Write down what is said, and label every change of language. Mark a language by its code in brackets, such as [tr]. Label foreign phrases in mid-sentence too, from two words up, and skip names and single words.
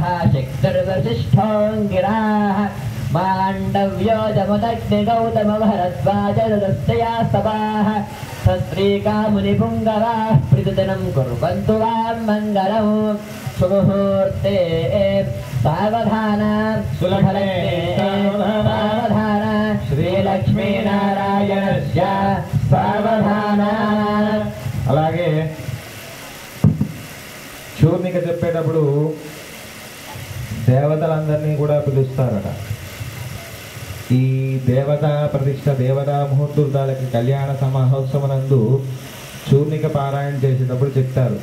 [sa] शक्तिर्वसिष्ठोऽङ्गिराः माण्डव्यो जमुदग्निगौतमभरद्वाजदस्तया सभाः सस्त्रीकामुनिपुङ्गवाः प्रतिदिनं कुर्वन्तु वां मङ्गलम् सुमुहूर्ते सावधान सुलभलग्ने सावधान श्रीलक्ष्मीनारायणस्य सावधान [te] అలాగే శూర్ణిక చెప్పేటప్పుడు దేవతలందరినీ కూడా పిలుస్తారట. ఈ దేవతా ప్రతిష్ట దేవతా ముహూర్తాలకి కళ్యాణ మహోత్సవనందు శూర్ణిక పారాయణ చేసేటప్పుడు చెప్తారు.